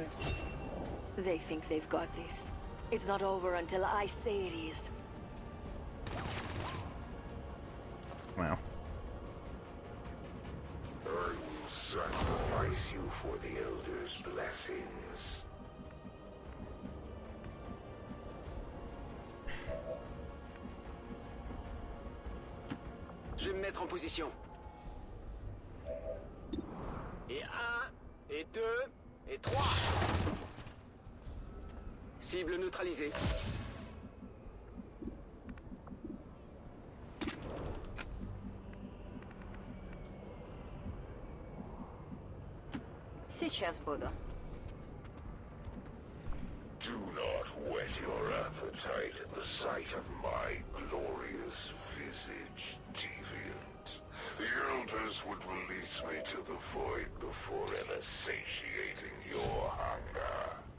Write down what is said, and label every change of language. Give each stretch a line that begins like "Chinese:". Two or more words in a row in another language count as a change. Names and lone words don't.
English: They think they've got this. It's not over until I say it is. Wow. I will sacrifice you for the Elder's blessings.
French: Je vais me mettre en position. Et 1, et 2, et 3. Cible neutralisée.
Russian: Сейчас буду.
English: Do not whet your appetite at the sight of my glorious visage, deviant. The Elders would release me to the void before ever satiating your hunger.